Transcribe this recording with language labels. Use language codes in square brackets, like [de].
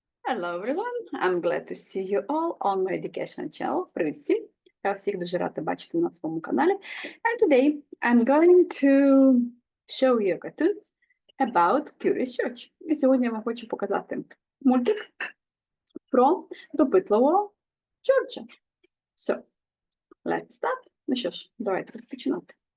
[en] Hello everyone, I'm glad to see you all on my education channel. [uk] Привіт всім! Я всіх дуже рада бачити на своєму каналі. [en] And today I'm going to show you a cartoon about Curious George. [uk] І сьогодні я вам хочу показати мультик про допитливого Джорджа. [en] So, let's start. [uk] Ну що ж, давайте розпочинати.